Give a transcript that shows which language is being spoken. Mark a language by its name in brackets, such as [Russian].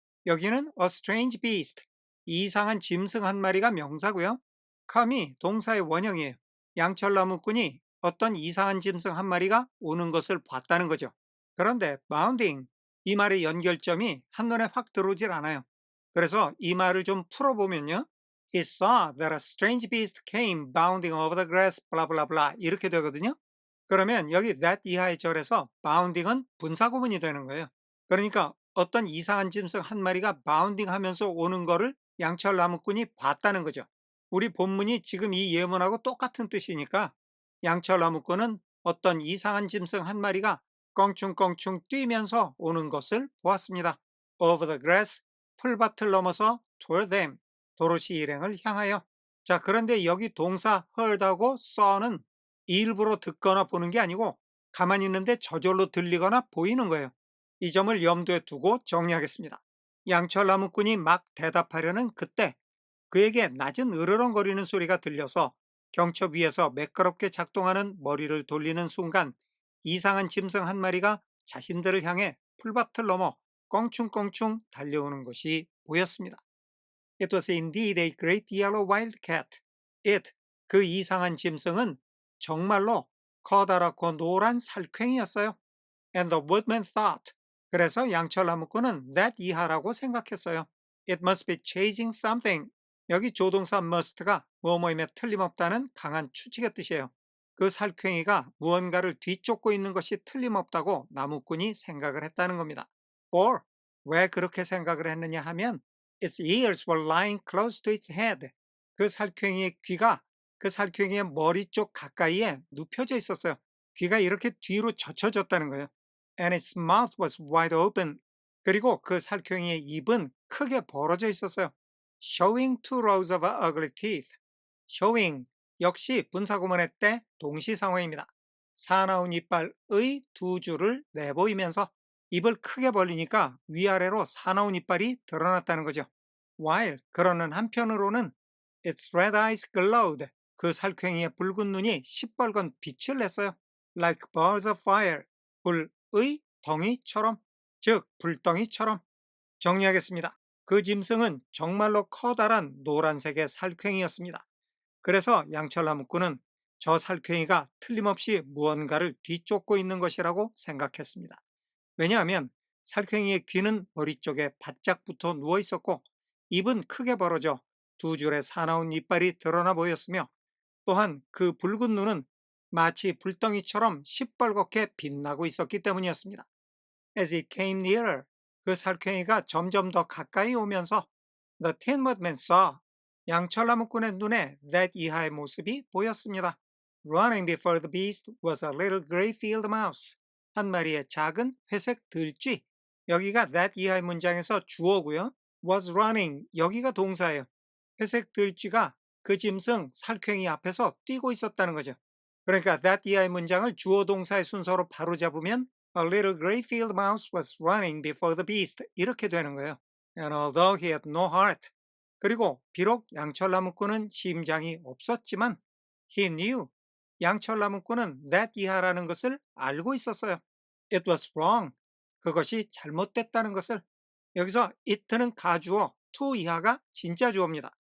[Korean] 여기는 [English] a strange beast, [Korean] 이상한 짐승 한 마리가 명사고요. come이 동사의 원형이에요. 양철나무꾼이 어떤 이상한 짐승 한 마리가 오는 것을 봤다는 거죠. 그런데 bounding, 이 말의 연결점이 한눈에 확 들어오질 않아요. 그래서 이 말을 좀 풀어보면요. [English] He saw that a strange beast came bounding over the grass, blah blah blah [Korean] 이렇게 되거든요. 그러면 여기 that 이하의 절에서 bounding은 분사구문이 되는 거예요. 그러니까 어떤 이상한 짐승 한 마리가 바운딩 하면서 오는 거를 양철나무꾼이 봤다는 거죠. 우리 본문이 지금 이 예문하고 똑같은 뜻이니까 양철나무꾼은 어떤 이상한 짐승 한 마리가 껑충껑충 뛰면서 오는 것을 보았습니다. [English] Over the grass, [Korean] 풀밭을 넘어서 [English] toward them, [Korean] 도로시 일행을 향하여. 자, 그런데 여기 동사 heard하고 saw는 일부러 듣거나 보는 게 아니고 가만히 있는데 저절로 들리거나 보이는 거예요. 이 점을 염두에 두고 정리하겠습니다. 양철나무꾼이 막 대답하려는 그때 그에게 낮은 으르렁거리는 소리가 들려서 경첩 위에서 매끄럽게 작동하는 머리를 돌리는 순간 이상한 짐승 한 마리가 자신들을 향해 풀밭을 넘어 껑충껑충 달려오는 것이 보였습니다. [English] It was indeed a great yellow wildcat. [Korean] It, 그 이상한 짐승은 정말로 커다랗고 노란 살쾡이었어요. [English] And the woodman thought, [Korean] 그래서 양철나무꾼은 that 이하라고 생각했어요. [English] It must be chasing something. [Korean] 여기 조동사 must가 뭐뭐이며 틀림없다는 강한 추측의 뜻이에요. 그 살쾡이가 무언가를 뒤쫓고 있는 것이 틀림없다고 나무꾼이 생각을 했다는 겁니다. [English] Or, [Korean] 왜 그렇게 생각을 했느냐 하면 [English] its ears were lying close to its head. [Korean] 그 살쾡이의 귀가 그 살쾡이의 머리 쪽 가까이에 눕혀져 있었어요. 귀가 이렇게 뒤로 젖혀졌다는 거예요. [English] And its mouth was wide open. [Korean] 그리고 그 살쾡이의 입은 크게 벌어져 있었어요. [English] Showing two rows of ugly teeth. [Korean] Showing, 역시 분사구문의 때 동시상황입니다. 사나운 이빨의 두 줄을 내보이면서 입을 크게 벌리니까 위아래로 사나운 이빨이 드러났다는 거죠. [English] While, [Korean] 그러는 한편으로는 [English] its red eyes glowed. [Korean] 그 살쾡이의 붉은 눈이 시뻘건 빛을 냈어요. [English] Like balls of fire. [Korean] 불의 덩이처럼, 즉 불덩이처럼. 정리하겠습니다. 그 짐승은 정말로 커다란 노란색의 살쾡이였습니다. 그래서 양철나무꾼은 저 살쾡이가 틀림없이 무언가를 뒤쫓고 있는 것이라고 생각했습니다. 왜냐하면 살쾡이의 귀는 머리 쪽에 바짝 붙어 누워 있었고 입은 크게 벌어져 두 줄의 사나운 이빨이 드러나 보였으며 또한 그 붉은 눈은 마치 불덩이처럼 시뻘겋게 빛나고 있었기 때문이었습니다. [English] As it came nearer, [Korean] 그 살쾡이가 점점 더 가까이 오면서 [English] The Tin Woodman saw, [Korean] 양철나무꾼의 눈에 that 이하의 모습이 보였습니다. [English] Running before the beast was a little gray field mouse. [Korean] 한 마리의 작은 회색 들쥐. 여기가 that 이하의 문장에서 주어고요. was running, 여기가 동사예요. 회색 들쥐가 그 짐승 살쾡이 앞에서 뛰고 있었다는 거죠. 그러니까 that 이하의 문장을 주어 동사의 순서로 바로 잡으면 [English] A little gray field mouse was running before the beast. [Korean] 이렇게 되는 거예요. [English] And although he had no heart. [Korean] 그리고 비록 양철나무꾼은 심장이 없었지만 [English] he knew. [Korean] 양철나무꾼은 that 이하라는 것을 알고 있었어요. [English] It was wrong. [Korean] 그것이 잘못됐다는 것을. 여기서 it는 가주어, to 이하가 진짜 주어입니다.